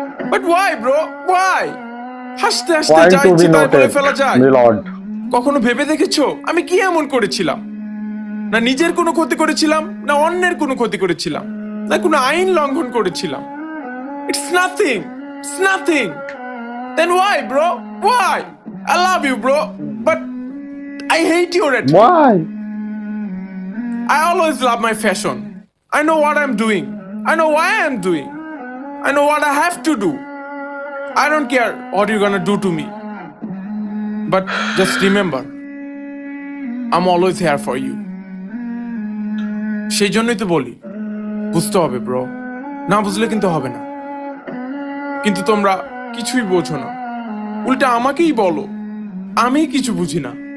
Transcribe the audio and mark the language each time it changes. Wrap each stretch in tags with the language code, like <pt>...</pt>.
<en>But why bro, why?</en> <bn>হাসতে হাসতে যা ইচ্ছে তাই বলে ফেলা যায়? কখনো ভেবে দেখেছো আমি কি এমন করেছিলাম? না নিজের কোনো ক্ষতি করেছিলাম, না অন্যের কোনো ক্ষতি করেছিলাম, না কোনো আইন লঙ্ঘন করেছিলাম।</bn> <en>It's nothing. It's nothing. Then why, bro? Why? I love you, bro, but I hate your attitude. Why? I always love my fashion. I know what I'm doing. I know why I'm doing. I know what I have to do. I don't care what you're gonna do to me. But just remember, I'm always here for you.</en> <bn>সেই জন্যই তো বলি, বুঝতে হবে bro, না বুঝলে কিন্তু হবে না। কিন্তু তোমরা কিছুই বোঝো না, উল্টা আমাকেই বলো আমি কিছু বুঝি না।</bn>